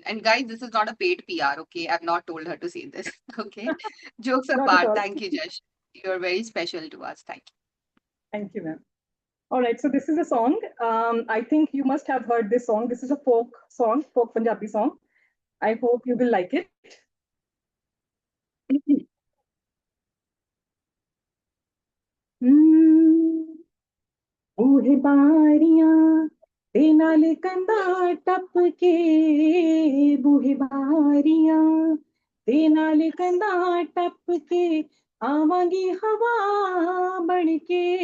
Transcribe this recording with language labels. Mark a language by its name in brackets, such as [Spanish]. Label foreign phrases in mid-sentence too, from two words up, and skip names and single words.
[English] And guys, this is not a paid PR, okay? I've not told her to say this, okay? Jokes Not at apart, all. thank you, Jash. You're very special to us. Thank you. Thank you, ma'am. All right, so this is a song. I think you must have heard this song. This is a folk song, folk Punjabi song. I hope you will like it. [Punjabi] ਬੂਹੇ ਬਾਰੀਆਂ ਤੇ ਨਾਲ ਕੰਧਾ ਟੱਪ ਕੇ ਬੂਹੇ ਬਾਰੀਆਂ ਤੇ ਨਾਲ ਕੰਧਾ ਟੱਪ ਕੇ ਆਵਾਂਗੀ ਹਵਾ ਬਣ ਕੇ